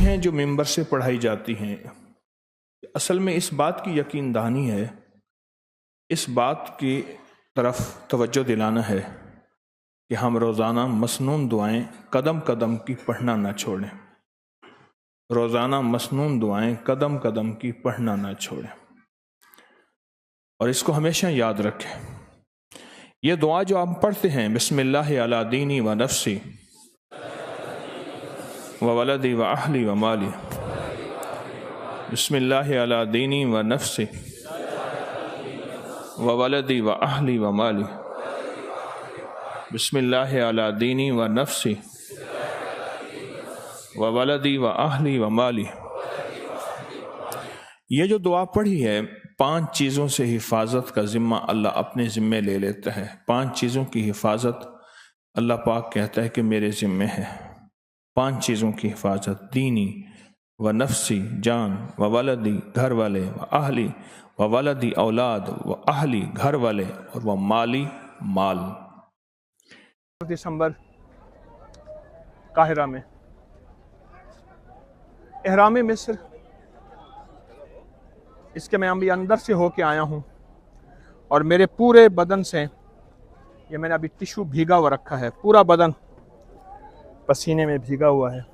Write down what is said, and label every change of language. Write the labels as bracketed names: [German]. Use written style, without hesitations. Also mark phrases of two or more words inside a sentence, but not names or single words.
[Urdu] ہیں جو ممبر سے پڑھائی جاتی ہیں۔ اصل میں اس بات کی یقین دہانی ہے، اس بات کی طرف توجہ دلانا ہے کہ ہم روزانہ مسنون دعائیں قدم قدم کی پڑھنا نہ چھوڑیں، روزانہ مسنون دعائیں قدم قدم کی پڑھنا نہ چھوڑیں، اور اس کو ہمیشہ یاد رکھیں۔ یہ دعا جو آپ پڑھتے ہیں، [Arabic] بسم اللہ علی دینی و نفسی و ولدی و اہلی و مالی، بسم اللہ علی دینی و نفسی و ولدی و اہلی و مالی، بسم اللہ علی دینی و نفسی و ولدی و اہلی و مالی۔ [Urdu] یہ جو دعا پڑھی ہے 5 چیزوں سے حفاظت کا ذمہ اللہ اپنے ذمے لے لیتا ہے۔ 5 چیزوں کی حفاظت اللہ پاک کہتا ہے کہ میرے ذمے ہے۔ 5 چیزوں کی حفاظت، [Arabic] دینی و نفسی [Urdu] جان [Arabic] و ولدی [Urdu] گھر والے [Arabic] و اہلی و ولدی [Urdu] اولاد [Arabic] و اہلی [Urdu] گھر والے اور وہ مالی مال۔ دسمبر قاہرہ میں احرام مصر، اس کے میں ابھی اندر سے ہو کے آیا ہوں، اور میرے پورے بدن سے یہ میں نے ابھی ٹشو بھیگا ہوا رکھا ہے، پورا بدن پسینے میں بھیگا ہوا ہے۔